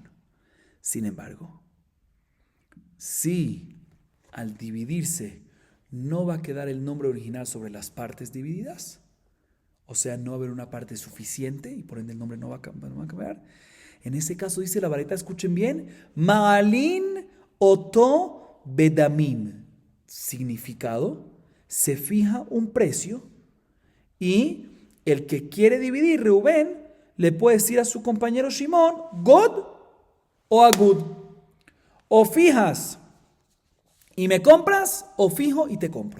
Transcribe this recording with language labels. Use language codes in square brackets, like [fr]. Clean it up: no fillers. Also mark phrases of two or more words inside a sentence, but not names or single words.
[es] Sin embargo, si al dividirse no va a quedar el nombre original sobre las partes divididas, o sea, no va a haber una parte suficiente y por ende el nombre no va a cambiar, en ese caso dice la baraita, escuchen bien, [he] מעלין אותו בדמים. [es] Significado, se fija un precio y el que quiere dividir, Reubén, le puede decir a su compañero Shimón, God o Agud. O fijas y me compras, o fijo y te compro.